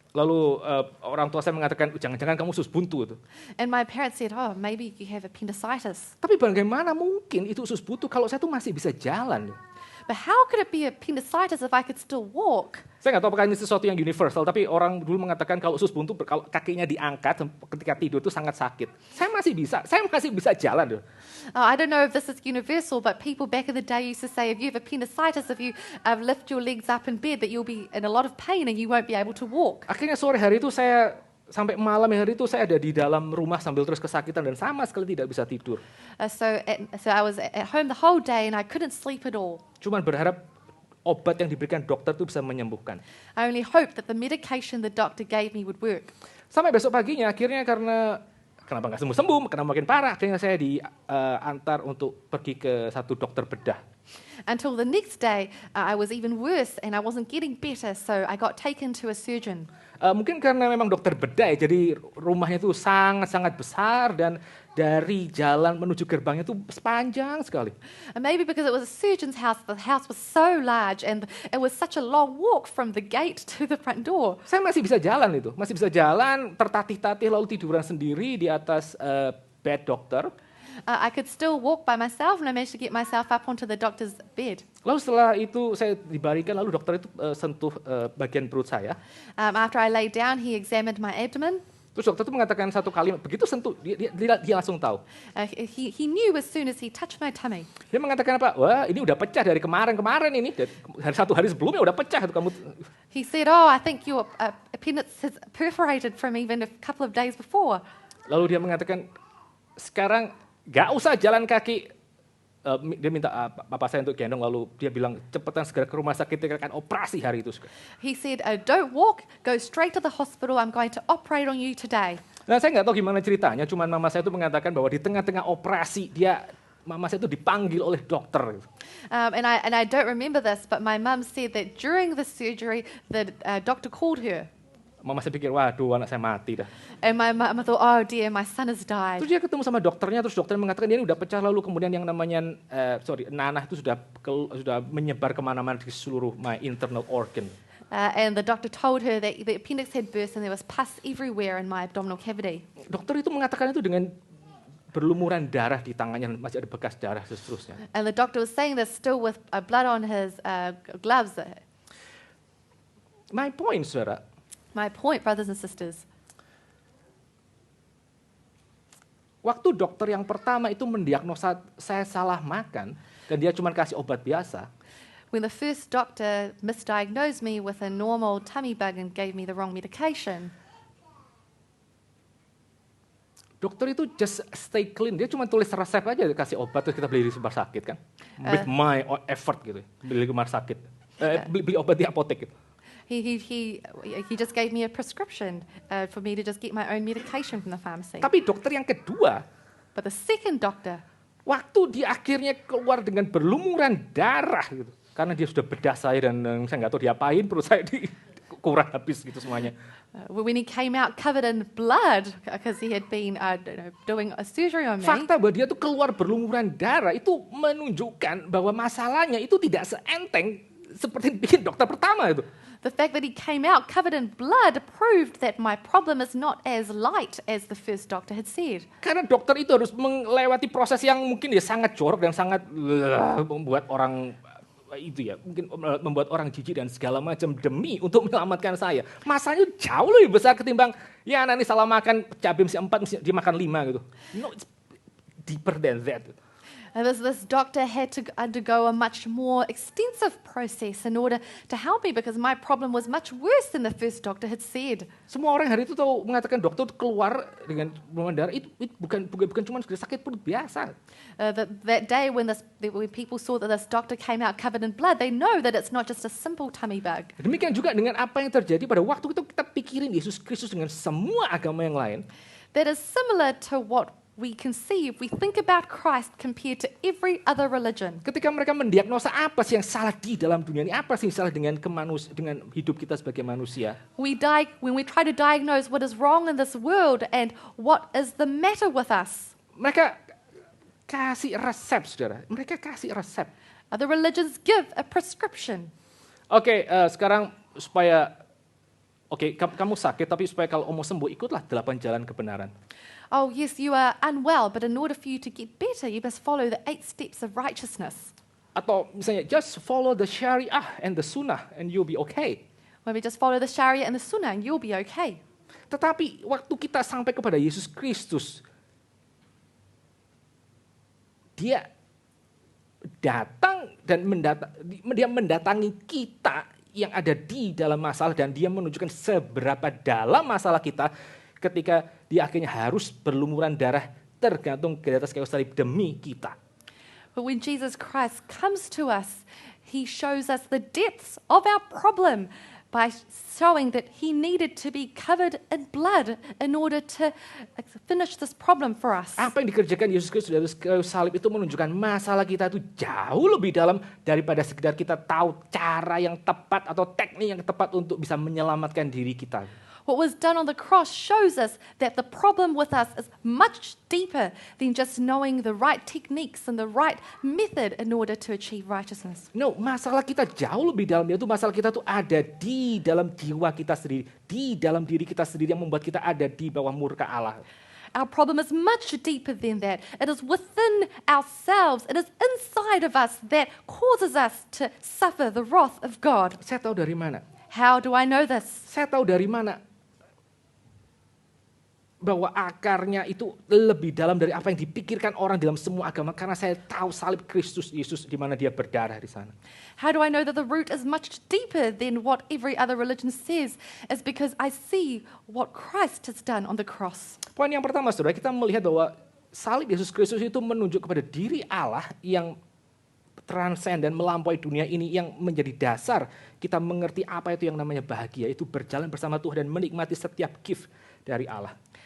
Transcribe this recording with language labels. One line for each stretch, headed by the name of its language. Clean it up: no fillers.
Indonesian: Lalu orang tua saya mengatakan, jangan-jangan kamu usus buntu itu.
English: And my parents said, maybe you have appendicitis.
Indonesian: Tapi bagaimana mungkin itu usus buntu kalau saya tuh masih bisa jalan?
English: But how could it be appendicitis if I could still walk?
Indonesian: Saya nggak tahu apakah ini sesuatu yang universal, tapi orang dulu mengatakan kalau usus buntu, kalau kakinya diangkat ketika tidur itu sangat sakit. Saya masih bisa jalan.
English: I don't know if this is universal, but people back in the day used to say if you have appendicitis, if you lift your legs up in bed, that you'll be in a lot of pain and you won't be able to walk.
Indonesian: Akhirnya sore hari itu sampai malam hari itu saya ada di dalam rumah sambil terus kesakitan dan sama sekali tidak bisa tidur.
English: So I was at home the whole day and I couldn't sleep at all.
Indonesian: Cuman berharap obat yang diberikan dokter itu bisa menyembuhkan.
English: I only hoped that the medication the doctor gave me would work.
Indonesian: Sampai besok paginya akhirnya kenapa nggak sembuh-sembuh, kenapa makin parah, akhirnya saya diantar untuk pergi ke satu dokter bedah.
English: Until the next day, I was even worse and I wasn't getting better, so I got taken to a surgeon.
Indonesian: Mungkin karena memang dokter bedah ya, jadi rumahnya itu sangat-sangat besar dan dari jalan menuju gerbangnya itu sepanjang sekali.
English: And maybe because it was a surgeon's house, the house was so large and it was such a long walk from the gate to the front door.
Indonesian: Saya masih bisa jalan, tertatih-tatih lalu tiduran sendiri di atas bed dokter.
English: I could still walk by myself and I managed to get myself up onto the doctor's bed.
Indonesian: Lalu setelah itu saya dibaringkan, lalu dokter itu sentuh bagian perut saya.
English: After I lay down, he examined my abdomen.
Indonesian: Terus dokter itu mengatakan satu kalimat, begitu sentuh, dia langsung tahu.
English: He knew as soon as he touched my tummy.
Indonesian: Dia mengatakan apa? Wah, ini udah pecah dari kemarin ini. Dari satu hari sebelumnya udah pecah itu kamu.
English: He said, "Oh, I think your appendix has perforated from even a couple of days before."
Indonesian: Lalu dia mengatakan, sekarang nggak usah jalan kaki. Dia minta papa saya untuk gendong, lalu dia bilang cepetan segera ke rumah sakit, dia akan operasi hari itu.
English: He said, "Don't walk, go straight to the hospital. I'm going to operate on you today."
Indonesian: Nah, saya nggak tahu gimana ceritanya, cuman mama saya itu mengatakan bahwa di tengah-tengah operasi mama saya itu dipanggil oleh dokter.
English: And I don't remember this, but my mum said that during the surgery, the doctor called her.
Indonesian: Mama saya pikir, waduh anak saya mati dah.
English: And my mum thought, "Oh dear, my son has died."
Indonesian: Terus dia ketemu sama dokternya, terus dokternya mengatakan dia ini udah pecah, lalu kemudian yang namanya nanah itu sudah menyebar kemana-mana di seluruh
English: my internal organ. And the doctor told her that the appendix had burst and there was pus everywhere in my abdominal cavity.
Indonesian: Dokter itu mengatakan itu dengan berlumuran darah di tangannya, masih ada bekas darah dan seterusnya.
English: And the doctor was saying this still with blood on his gloves. My point, saudara. My point, brothers and sisters.
Indonesian: Waktu dokter yang pertama itu mendiagnosa saya salah makan dan dia cuma kasih obat biasa.
English: When the first doctor misdiagnosed me with a normal tummy bug and gave me the wrong medication,
Indonesian: dokter itu
English: just stay clean,
Indonesian: dia cuma tulis resep aja, kasih obat terus kita beli di rumah sakit kan,
English: with my effort
Indonesian: gitu, beli di rumah sakit, beli obat di apotek gitu.
English: He just gave me a prescription for me to just get my own medication from the pharmacy.
Indonesian: Tapi dokter yang kedua,
English: But the second doctor,
Indonesian: waktu dia akhirnya keluar dengan berlumuran darah gitu, karena dia sudah bedah saya dan saya nggak tahu diapain, perut saya kurang habis gitu semuanya.
English: When he came out covered in blood because he had been doing a surgery on me.
Indonesian: Fakta bahwa dia tuh keluar berlumuran darah itu menunjukkan bahwa masalahnya itu tidak seenteng seperti bikin dokter pertama itu.
English: The fact that he came out covered in blood proved that my problem is not as light as the first doctor had said.
Indonesian: Karena dokter itu harus melewati proses yang mungkin ya sangat jorok dan sangat membuat orang itu ya, mungkin membuat orang jijik dan segala macam demi untuk menyelamatkan saya. Masanya jauh lebih besar ketimbang ya nanti salah makan cabai mesti 4, mesti dia makan 5 gitu.
English: No, it's deeper than that. This doctor had to undergo a much more extensive process in order to help me because my problem was much worse than the first doctor had said.
Indonesian: Semua orang hari itu tahu mengatakan dokter keluar dengan berlumuran darah itu bukan cuma sakit perut biasa.
English: That day when people saw that this doctor came out covered in blood, they know that it's not just a simple tummy bug.
Indonesian: Demikian juga dengan apa yang terjadi pada waktu itu kita pikirin Yesus Kristus dengan semua agama yang lain.
English: That is similar to what we can see if we think about Christ compared to every other religion.
Indonesian: Ketika mereka mendiagnosa apa sih yang salah di dalam dunia ini, apa sih yang salah dengan hidup kita sebagai manusia.
English: When we try to diagnose what is wrong in this world and what is the matter with us.
Indonesian: Mereka kasih resep, saudara. Mereka kasih resep.
English: Other religions give a prescription.
Indonesian: Oke, sekarang supaya kamu sakit, tapi supaya kalau mau sembuh, ikutlah 8 jalan kebenaran.
English: Oh yes, you are unwell, but in order for you to get better, you must follow the 8 steps of righteousness.
Indonesian: Atau misalnya
English: just follow the syariah and the sunnah and you'll be okay. Maybe just follow the Sharia and the Sunnah and you'll be okay.
Indonesian: Tetapi waktu kita sampai kepada Yesus Kristus, dia datang dan dia mendatangi kita yang ada di dalam masalah dan dia menunjukkan seberapa dalam masalah kita ketika dia akhirnya harus berlumuran darah tergantung di atas kayu salib demi kita.
English: But when Jesus Christ comes to us, he shows us the depths of our problem by showing that he needed to be covered in blood in order to finish this problem for us.
Indonesian: Apa yang dikerjakan Yesus Kristus dari kayu salib itu menunjukkan masalah kita itu jauh lebih dalam daripada sekedar kita tahu cara yang tepat atau teknik yang tepat untuk bisa menyelamatkan diri kita.
English: What was done on the cross shows us that the problem with us is much deeper than just knowing the right techniques and the right method in order to achieve righteousness.
Indonesian: No, masalah kita jauh lebih dalam, yaitu masalah kita tuh ada di dalam jiwa kita sendiri, di dalam diri kita sendiri yang membuat kita ada di bawah murka Allah.
English: Our problem is much deeper than that. It is within ourselves. It is inside of us that causes us to suffer the wrath of God.
Indonesian: Saya tahu dari mana?
English: How do I know this?
Indonesian: Saya tahu dari mana? Bahwa akarnya itu lebih dalam dari apa yang dipikirkan orang dalam semua agama, karena saya tahu salib Kristus Yesus di mana dia berdarah di sana.
English: How do I know that the root is much deeper than what every other religion says? It's because I see what Christ has done on the cross.
Indonesian: Poin yang pertama, saudara, kita melihat bahwa salib Yesus Kristus itu menunjuk kepada diri Allah yang transenden dan melampaui dunia ini, yang menjadi dasar kita mengerti apa itu yang namanya bahagia, itu berjalan bersama Tuhan dan menikmati setiap gift dari Allah.